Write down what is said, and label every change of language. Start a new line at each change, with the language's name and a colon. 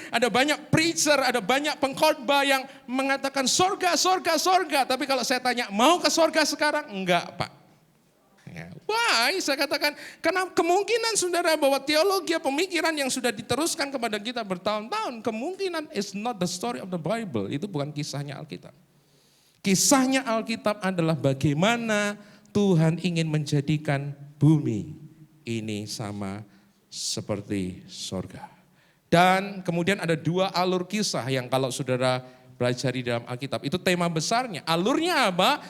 Indonesian: Ada banyak preacher, ada banyak pengkhotbah yang mengatakan sorga, sorga, sorga. Tapi kalau saya tanya mau ke sorga sekarang? Enggak Pak. Ya.
English: Why?
Indonesian: Saya katakan karena kemungkinan saudara bahwa teologi pemikiran yang sudah diteruskan kepada kita bertahun-tahun. Kemungkinan
English: is not the story of the Bible.
Indonesian: Itu bukan kisahnya Alkitab. Kisahnya Alkitab adalah bagaimana Tuhan ingin menjadikan bumi ini sama seperti sorga. Dan kemudian ada dua alur kisah yang kalau saudara belajar di dalam Alkitab, itu tema besarnya. Alurnya apa?